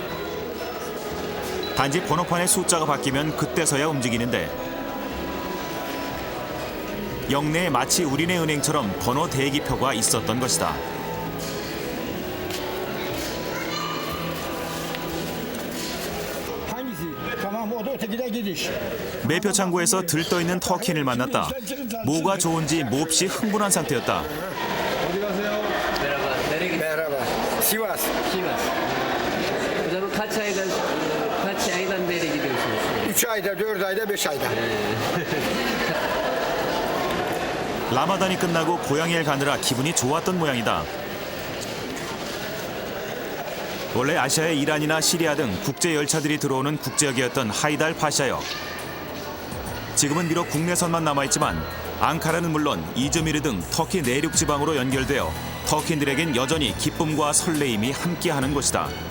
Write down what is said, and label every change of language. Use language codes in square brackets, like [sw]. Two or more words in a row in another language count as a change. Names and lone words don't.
[ko] 단지 번호판의 숫자가 바뀌면 그때서야 움직이는데 역내에 마치 우리네 은행처럼 번호 대기표가 있었던 것이다. 매표 창구에서 들떠있는 터키인을 만났다. 뭐가 좋은지 몹시 흥분한 상태였다. 어디 가세요? [tr] Merhaba. Sivas. Kaç aydan beri gidiyorsunuz? 3 ayda, 4 ayda, 5 ayda. [ko] 라마단이 끝나고 고향에 가느라 기분이 좋았던 모양이다. 원래 아시아의 이란이나 시리아 등 국제 열차들이 들어오는 국제역이었던 하이달 파샤역. 지금은 비록 국내선만 남아있지만 앙카라는 물론 이즈미르 등 터키 내륙 지방으로 연결되어 터키인들에겐 여전히 기쁨과 설레임이 함께하는 곳이다.